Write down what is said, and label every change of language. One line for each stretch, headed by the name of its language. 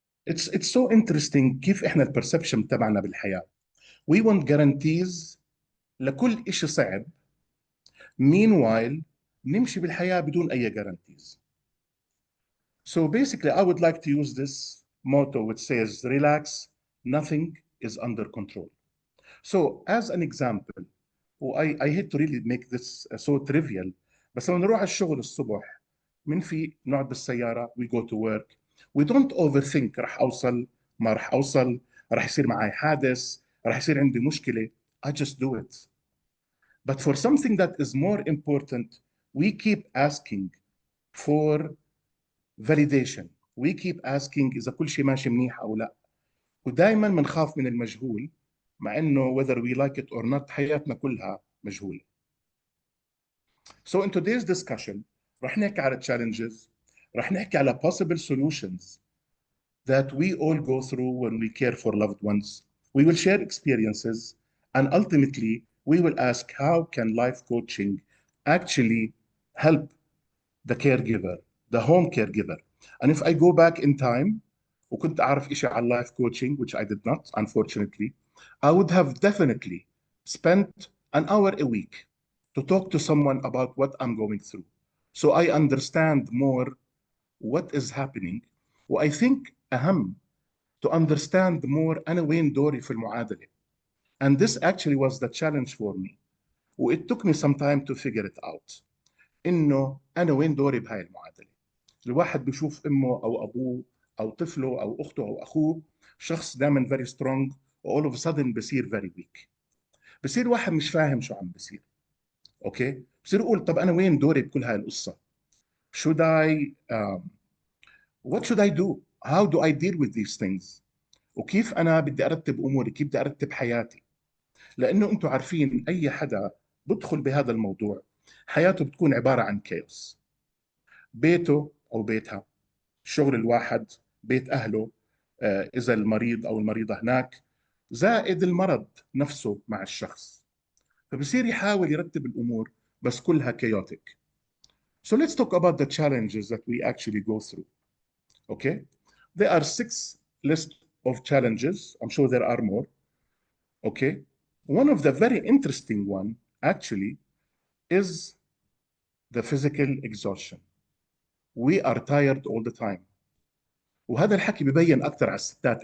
English: It's so interesting
Arabic: كيف إحنا البرسبشن تبعنا بالحياة.
English: We want guarantees
Arabic: لكل إشي صعب.
English: Meanwhile,
Arabic: نمشي بالحياة بدون أي guarantees.
English: So basically, I would like to use this motto which says, relax, nothing is under control. So as an example, I hate to really make this so trivial,
Arabic: بس لما نروح الشغل الصبح من في نقعد بالسيارة,
English: we go to work, we don't overthink
Arabic: راح أوصل ما راح أوصل, راح يصير معي حادث, راح يصير عندي مشكلة.
English: I just do it. But for something that is more important, we keep asking for validation. We keep asking
Arabic: إذا كل شيء ماشي منيح أو لا. ودائما بنخاف من المجهول, مع إنه
English: whether we like it or not
Arabic: حياتنا كلها مجهولة.
English: So in today's discussion
Arabic: رح نحكي على
English: challenges, رح نحكي على possible solutions that we all go through when we care for loved ones. We will share experiences, and ultimately we will ask how can life coaching actually help the caregiver, the home caregiver. And if I go back in time
Arabic: وكنت أعرف إشي عن
English: life coaching, which I did not, unfortunately, I would have definitely spent an hour a week to talk to someone about what I'm going through. So I understand more what is happening. I think
Arabic: أهم
English: to understand more
Arabic: أنا وين دوري في المعادلة.
English: And this actually was the challenge for me. It took me some time to figure it out.
Arabic: إنه أنا وين دوري بهاي المعادلة. الواحد بيشوف أمه أو أبوه أو طفله أو أخته أو أخوه شخص دائما
English: very strong
Arabic: و
English: all of a sudden
Arabic: بصير
English: very weak.
Arabic: بصير واحد مش فاهم شو عم بصير. أوكي؟ بصير يقول طب أنا وين دوري بكل هاي القصة؟
English: Should I what should I do? How do I deal with these things?
Arabic: وكيف أنا بدي أرتب أموري؟ كيف بدي أرتب حياتي؟ لأنه أنتم عارفين أي حدا بدخل بهذا الموضوع حياته بتكون عبارة عن كيوس. بيته أو بيتها، شغل الواحد، بيت أهله، إذا المريض أو المريضة هناك، زائد المرض نفسه مع الشخص. فبصير يحاول يرتب الأمور بس كلها
English: chaotic. So let's talk about the challenges that we actually go through. Okay? There are 6 lists of challenges. I'm sure there are more. Okay? One of the very interesting one actually is the physical exhaustion. We are tired all the time.
Arabic: وهذا الحكي ببين اكثر على الستات.